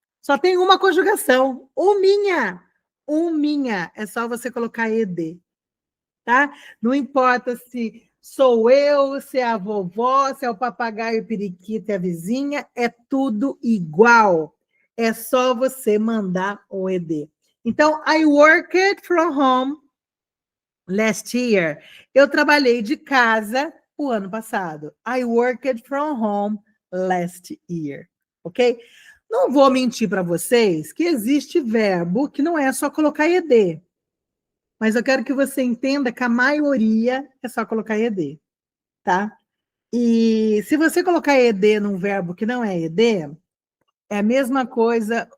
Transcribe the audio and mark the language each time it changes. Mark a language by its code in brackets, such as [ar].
[pt] Só tem uma conjugação. O minha. O minha. É só você colocar ed. Tá? Não importa se sou eu, se é a vovó, se é o papagaio, o periquito e a vizinha, é tudo igual. É só você mandar o ed. [en] Então, I worked from home last year. [pt] Eu trabalhei de casa o ano passado. [en] I worked from home last year. [pt] Ok? Não vou mentir para vocês que existe verbo que não é só colocar ed. Mas eu quero que você entenda que a maioria é só colocar ed, tá? E se você colocar ed num verbo que não é ed, é a mesma coisa.